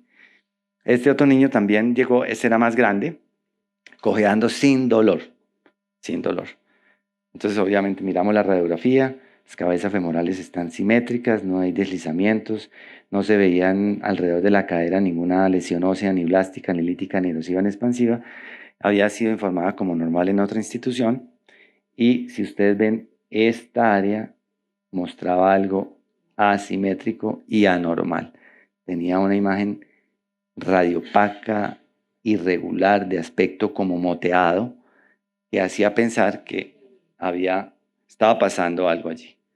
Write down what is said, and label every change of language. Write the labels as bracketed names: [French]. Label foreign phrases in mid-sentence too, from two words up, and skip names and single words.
[Spanish] Este otro niño también llegó, este era más grande, cojeando sin dolor, sin dolor. Entonces, obviamente, miramos la radiografía, las cabezas femorales están simétricas, no hay deslizamientos, no se veían alrededor de la cadera ninguna lesión ósea, ni blástica, ni lítica, ni erosiva, ni expansiva. Había sido informada como normal en otra institución. Y si ustedes ven, esta área mostraba algo asimétrico y anormal. Tenía una imagen radiopaca, irregular, de aspecto como moteado, que hacía pensar que estaba pasando algo allí.